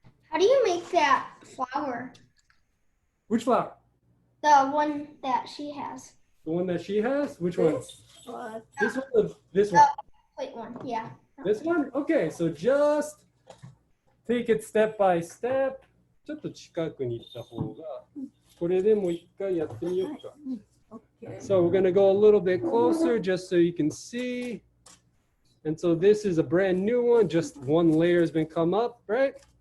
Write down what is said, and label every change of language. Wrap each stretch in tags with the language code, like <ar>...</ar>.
<en>How do you make that flower? Which flower? The one that she has. The one that she has? Which one? This one or this The one? plate one, yeah. This one? Okay, so just take it step by step.</en> <ja>ちょっと近くに行った方が、これでもう一回やってみようか。</ja> <en>So we're going to go a little bit closer just so you can see. And so this is a brand new one. Just one layer has been come up, right?</en>